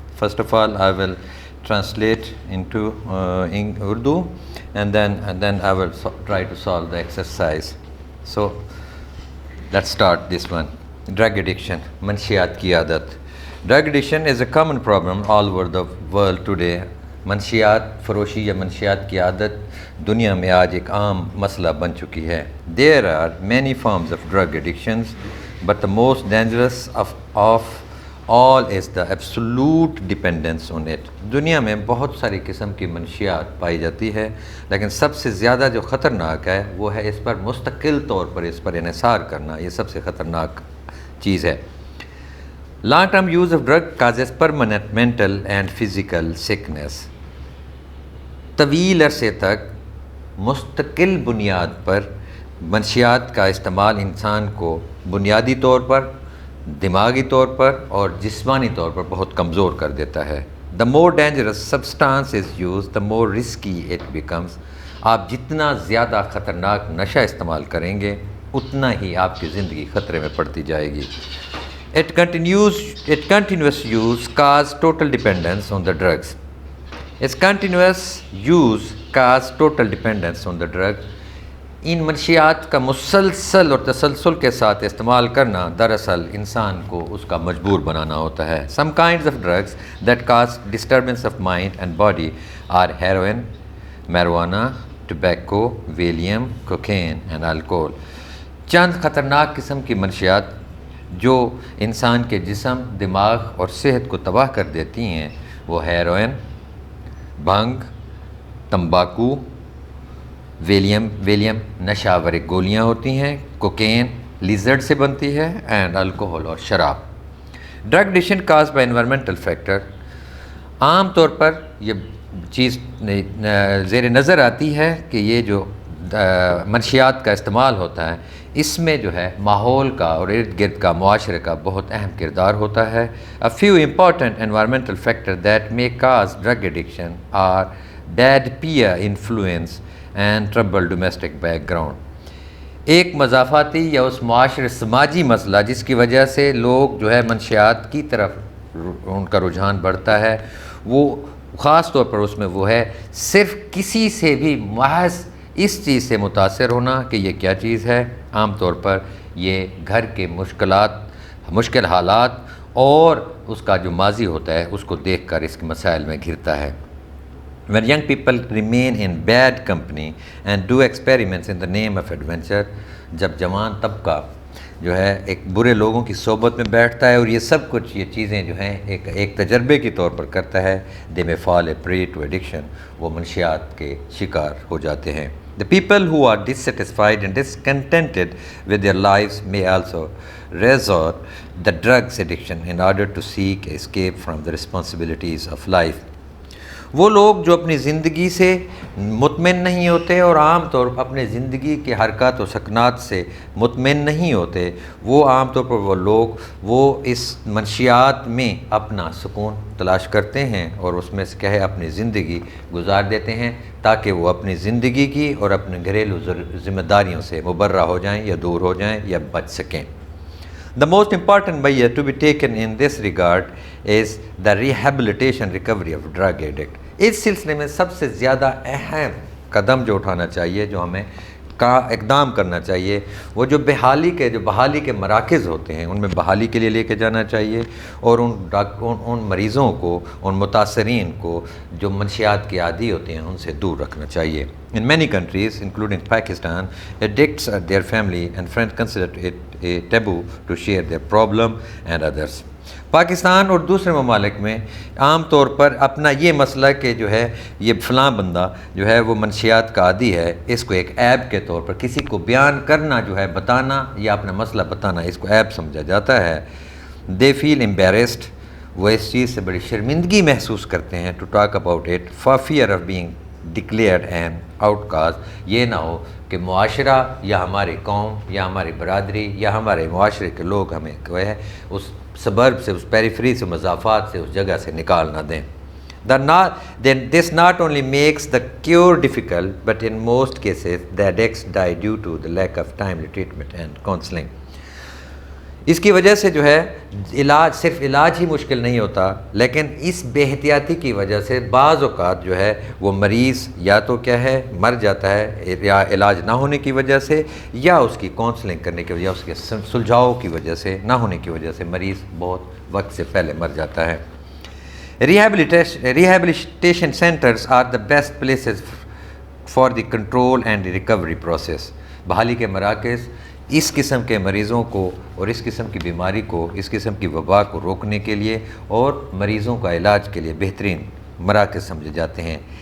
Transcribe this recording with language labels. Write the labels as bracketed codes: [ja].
[en] First of all, I will translate into in Urdu, and then I will try to solve the exercise. So let's start this one. Drug addiction, [ur] manshiyat ki aadat. [en] Drug addiction is a common problem all over the world today. [ur] منشیات فروشی یا منشیات کی عادت دنیا میں آج ایک عام مسئلہ بن چکی ہے. [en] There are many forms of drug addictions, but the most dangerous of all is the absolute dependence on it. [ur] دنیا میں بہت ساری قسم کی منشیات پائی جاتی ہے، لیکن سب سے زیادہ جو خطرناک ہے وہ ہے اس پر مستقل طور پر اس پر انحصار کرنا. یہ سب سے خطرناک چیز ہے. [en] Long-term use of drug causes permanent mental and physical sickness. [ur] طویل عرصے تک مستقل بنیاد پر منشیات کا استعمال انسان کو بنیادی طور پر، دماغی طور پر اور جسمانی طور پر بہت کمزور کر دیتا ہے. [en] The more dangerous substance is used, the more risky it becomes. [ur] آپ جتنا زیادہ خطرناک نشہ استعمال کریں گے اتنا ہی آپ کی زندگی خطرے میں پڑتی جائے گی. [en] Its continuous use causes total dependence on the drugs. Its continuous use causes total dependence on the drug. [ur] ان منشیات کا مسلسل اور تسلسل کے ساتھ استعمال کرنا دراصل انسان کو اس کا مجبور بنانا ہوتا ہے. [en] Some kinds of drugs that cause disturbance of mind and body are heroin, marijuana, tobacco, Valium, cocaine and alcohol. [ur] چند خطرناک قسم کی منشیات جو انسان کے جسم، دماغ اور صحت کو تباہ کر دیتی ہیں وہ ہیروئن، بھنگ، تمباکو، ویلیم نشہ آور گولیاں ہوتی ہیں، کوکین لیزرڈ سے بنتی ہے، اینڈ الکوہول اور شراب. [en] Drug addiction cause by environmental factor. [ur] عام طور پر یہ چیز زیر نظر آتی ہے کہ یہ جو منشیات کا استعمال ہوتا ہے اس میں جو ہے ماحول کا اور ارد گرد کا معاشرے کا بہت اہم کردار ہوتا ہے. [en] A few important environmental factors that may cause drug addiction are bad peer influence and troubled domestic background. [ur] ایک مضافاتی یا اس معاشرے سماجی مسئلہ جس کی وجہ سے لوگ جو ہے منشیات کی طرف ان کا رجحان بڑھتا ہے، وہ خاص طور پر اس میں وہ ہے صرف کسی سے بھی محض اس چیز سے متاثر ہونا کہ یہ کیا چیز ہے. عام طور پر یہ گھر کے مشکل حالات اور اس کا جو ماضی ہوتا ہے اس کو دیکھ کر اس کے مسائل میں گھرتا ہے. [en] When young people remain in bad company and do experiments in the name of adventure, [ur] جب جوان طبقہ جو ہے ایک برے لوگوں کی صحبت میں بیٹھتا ہے اور یہ سب کچھ یہ چیزیں جو ہیں ایک تجربے کے طور پر کرتا ہے، [en] they may fall a prey to addiction. [ur] وہ منشیات کے شکار ہو جاتے ہیں. [en] The people who are dissatisfied and discontented with their lives may also resort to drugs addiction in order to seek escape from the responsibilities of life. [ur] وہ لوگ جو اپنی زندگی سے مطمئن نہیں ہوتے اور عام طور پر اپنے زندگی کے حرکات و سکنات سے مطمئن نہیں ہوتے، وہ عام طور پر وہ لوگ وہ اس منشیات میں اپنا سکون تلاش کرتے ہیں اور اس میں سے کہے اپنی زندگی گزار دیتے ہیں تاکہ وہ اپنی زندگی کی اور اپنے گھریلو ذمہ داریوں سے مبرہ ہو جائیں یا دور ہو جائیں یا بچ سکیں. [en] The most important measure to be taken in this regard is the rehabilitation recovery of drug addict. [ur] اس سلسلے میں سب سے زیادہ اہم قدم جو اٹھانا چاہیے، جو ہمیں اقدام کرنا چاہیے، وہ جو بحالی کے مراکز ہوتے ہیں ان میں بحالی کے لیے لے کے جانا چاہیے اور ان مریضوں کو، ان متاثرین کو جو منشیات کے عادی ہوتے ہیں ان سے دور رکھنا چاہیے. [en] In many countries, including Pakistan, addicts or their family and friends consider it a taboo to share their problem and others. [ur] Pakistan اور دوسرے ممالک میں عام طور پر اپنا یہ مسئلہ کہ جو ہے یہ فلاں بندہ جو ہے وہ منشیات کا عادی ہے، اس کو ایک عیب کے طور پر کسی کو بیان کرنا جو ہے، بتانا یا اپنا مسئلہ بتانا، اس کو عیب سمجھا جاتا ہے. [en] They feel embarrassed. [ur] وہ اس چیز سے بڑی شرمندگی محسوس کرتے ہیں [en] to talk about it for fear of being declared an outcast. [ur] یہ نہ ہو کہ معاشرہ یا ہماری قوم یا ہماری برادری یا ہمارے معاشرے کے لوگ ہمیں جو ہے اس سبرب سے، اس پیریفری سے، مضافات سے، اس جگہ سے نکال نہ دیں. [en] Then this not only makes the cure difficult, but in most cases the addicts die due to the lack of timely treatment and counseling. [ur] اس کی وجہ سے جو ہے علاج صرف علاج ہی مشکل نہیں ہوتا، لیکن اس بے احتیاطی کی وجہ سے بعض اوقات جو ہے وہ مریض یا تو کیا ہے مر جاتا ہے، یا علاج نہ ہونے کی وجہ سے، یا اس کی کاؤنسلنگ کرنے کی وجہ، اس کے سلجھاؤ کی وجہ سے، نہ ہونے کی وجہ سے مریض بہت وقت سے پہلے مر جاتا ہے. [en] Rehabilitation centers are the best places for the control and the recovery process. [ur] بحالی کے مراکز اس قسم کے مریضوں کو اور اس قسم کی بیماری کو، اس قسم کی وبا کو روکنے کے لیے اور مریضوں کا علاج کے لیے بہترین مراکز سمجھے جاتے ہیں.